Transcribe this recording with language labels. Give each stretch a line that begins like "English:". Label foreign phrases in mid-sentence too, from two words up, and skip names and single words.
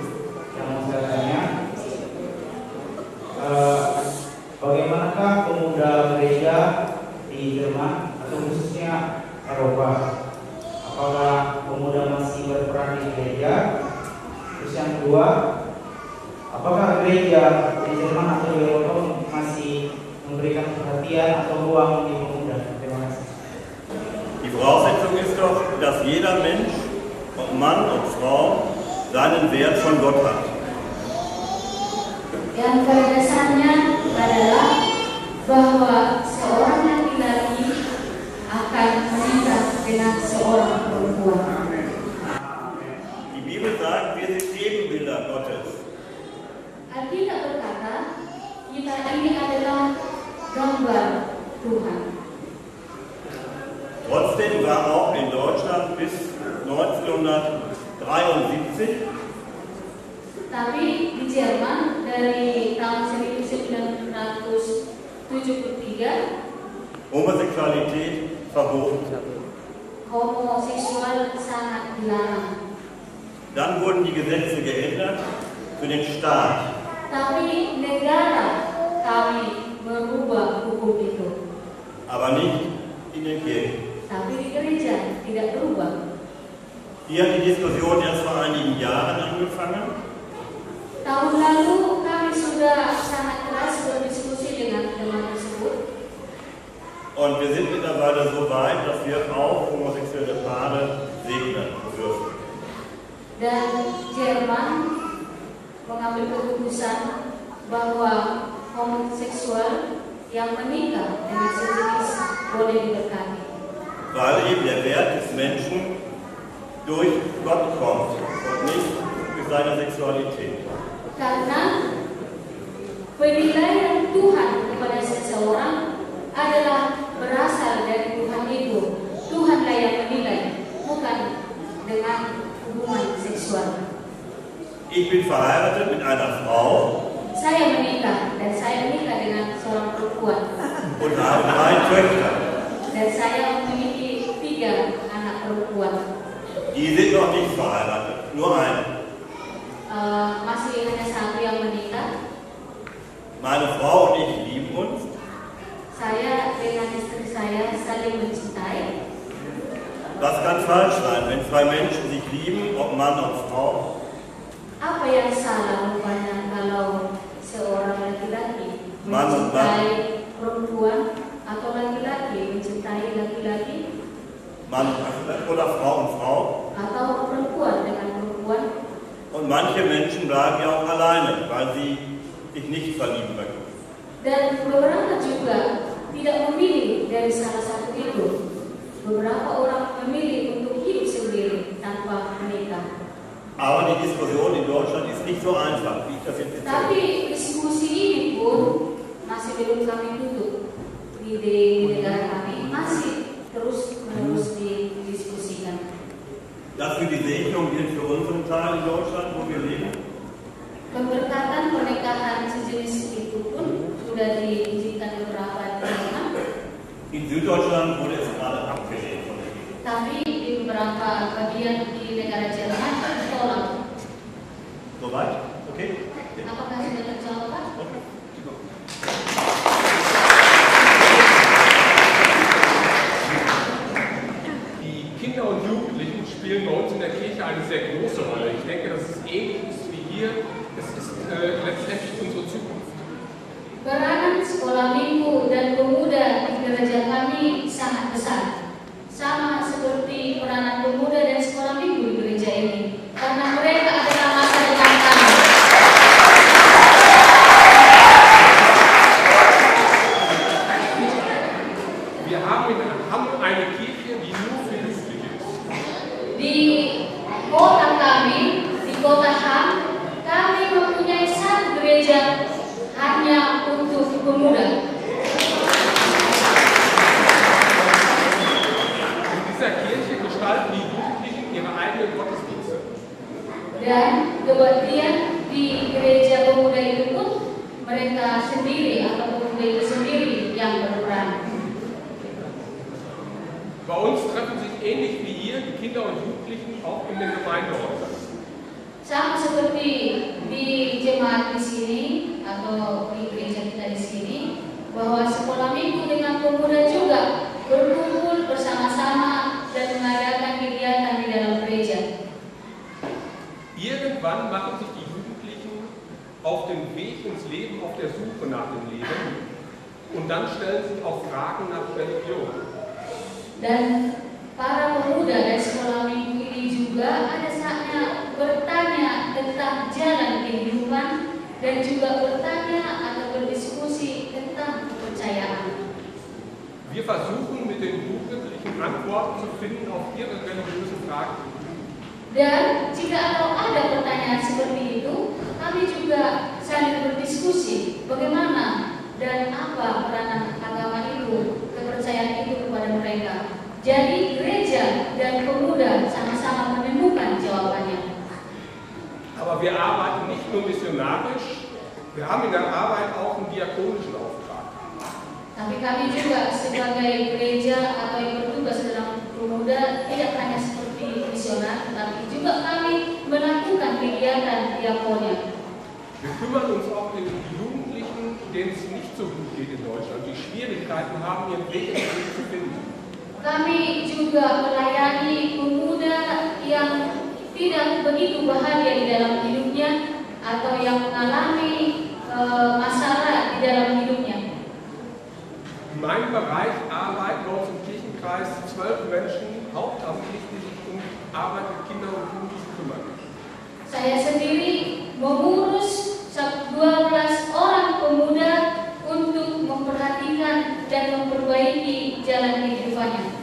Indonesian: Yang mau saya tanya, bagaimanakah pemuda gereja di Jerman atau khususnya Eropa? Apakah pemuda masih berperan di gereja? Terus yang kedua, apakah gereja di Jerman atau di Eropa masih memberikan perhatian atau ruang di pemuda? Terima kasih.
German: Die Voraussetzung ist doch, dass jeder Mensch, ob Mann, ob Frau, seinen Wert von Gott hat.
Indonesian: Yang pada dasarnya adalah bahwa seorang laki-laki akan meningkat dengan seorang perempuan.
German: Die Bibel sagt, wir sind Ebenbilder Gottes.
Indonesian: Alkitab berkata, kita ini adalah gambar Tuhan.
German: Trotzdem war auch in Deutschland bis 1973
Indonesian: Tapi di Jerman dari tahun 1973
German: Homosexualität verboten.
Indonesian: homoseksual sangat dilarang.
German: Dann wurden die Gesetze geändert für den Staat.
Indonesian: Tapi negara kami merubah hukum itu.
German: Aber nicht in den Kirchen.
Indonesian: Tapi di gereja tidak berubah.
German: Hier hat die Diskussion erst vor einigen Jahren angefangen.
Indonesian: Tahun lalu kami sudah sangat keras berdiskusi dengan teman tersebut.
German: Und wir sind mittlerweile so weit, dass wir auch homosexuelle Paare segnen dürfen.
Indonesian: Dan Jerman mengambil keputusan bahwa homoseksual yang menikah dengan sejenis boleh diberkati.
German: Weil eben der Wert des Menschen durch Gott kommt und nicht durch seine Sexualität.
Indonesian: Karena penilaian Tuhan kepada seseorang adalah berasal dari Tuhan itu. Tuhanlah yang menilai, bukan dengan hubungan seksual.
German: Ich bin verheiratet mit einer Frau.
Indonesian: Saya menikah dan saya menikah dengan seorang perempuan.
German: Und habe 3 Töchter.
Indonesian: Dan saya memiliki 3 anak perempuan.
German: Die sind noch nicht verheiratet, nur eine.
Indonesian: Masih hanya 1 yang menikah.
German: Meine Frau und ich lieben uns.
Indonesian: Saya dengan istri saya saling mencintai.
German: Was kann falsch sein, wenn 2 Menschen sich lieben, ob Mann und Frau?
Indonesian: Apa yang salah rupanya kalau seorang laki-laki mencintai perempuan atau laki-laki mencintai laki-laki?
German: Mann oder Frau und Frau?
Indonesian: Atau perempuan dengan perempuan?
German: Und manche Menschen bleiben ja auch alleine, weil sie sich nicht verlieben möchten.
Indonesian: Dan beberapa juga tidak memilih dari salah satu itu. Beberapa orang memilih untuk hidup sendiri tanpa menikah.
German: Aber die Diskussion in Deutschland ist nicht so einfach, wie ich das jetzt erzähle.
Indonesian: Tapi diskusi ini pun masih belum kami tutup di negara kami, masih terus didiskusikan.
German: Das für die Segnung gilt für unseren Teil in Deutschland, wo wir leben.
Indonesian: Pemberkatan pernikahan sejenis itu pun sudah diizinkan beberapa daerah.
German: In Süddeutschland wurde es gerade abgelehnt von der Kirche.
Indonesian: Tapi di beberapa bagian di negara Jerman ditolak.
German: Soweit? Okay?
Indonesian: Apakah sudah terjawab, Pak?
German: Die Kinder und Jugendlichen spielen bei uns in der Kirche eine sehr große Rolle. Ich denke, dass es ähnlich ist wie hier. Es ist letztendlich unsere Zukunft.
Indonesian: Peranan sekolah minggu dan pemuda di gereja kami sangat besar. Sama seperti peranan pemuda dan sekolah minggu di gereja ini. Karena mereka adalah masa depan kami.
German: Wir haben in Hamm eine Kirche, die nur für Jugendliche ist.
Indonesian: Di kota kami, di kota Ham, kami mempunyai satu gereja hanya untuk pemuda.
German: In dieser Kirche gestalten die Jugendlichen ihre eigenen Gottesdienste.
Indonesian: Dan kemudian di gereja pemuda itu pun mereka sendiri atau pemuda itu sendiri yang berperan.
German: Bei uns treffen sich ähnlich wie hier die Kinder und Jugendlichen auch in den Gemeindehäusern.
Indonesian: Sama seperti di jemaat di sini atau di gereja kita di sini, bahwa sekolah minggu dengan pemuda juga berkumpul bersama-sama dan mengadakan kegiatan di dalam gereja.
German: Irgendwann machen sich die Jugendlichen auf den Weg ins Leben, auf der Suche nach dem Leben, und dann stellen sich auch Fragen nach Religion.
Indonesian: Dan para pemuda dari sekolah minggu ini juga ada saatnya bertanya tentang jalan kehidupan dan juga bertanya atau berdiskusi tentang kepercayaan.
German: Wir versuchen mit den Jugendlichen Antworten zu finden auf ihre religiösen Fragen.
Indonesian: Dan jika ada pertanyaan seperti itu, kami juga saling berdiskusi bagaimana dan apa peranan agama itu, kepercayaan itu kepada mereka. Jadi gereja dan pemuda sama-sama menemukan jawabannya.
German: Aber wir arbeiten nicht nur missionarisch, wir haben in der Arbeit auch einen diakonischen Auftrag.
Indonesian: Tapi kami juga sebagai gereja atau yang bertugas dalam pemuda tidak hanya seperti misionar, tetapi juga kami melakukan kegiatan diakonia.
German: Wir kümmern uns auch um die Jugendlichen, denen es nicht so gut geht in Deutschland, die Schwierigkeiten haben, ihren Weg ins Leben zu finden.
Indonesian: Kami juga melayani pemuda yang tidak begitu bahagia di dalam hidupnya atau yang mengalami masalah di dalam hidupnya.
German: In meinem Bereich arbeiten bei uns im Kirchenkreis 12 Menschen hauptamtlich, die sich um Arbeit mit Kindern und Jugendlichen kümmern.
Indonesian: Saya sendiri mengurus 12 orang pemuda untuk memperhatikan dan memperbaiki jalan kehidupannya.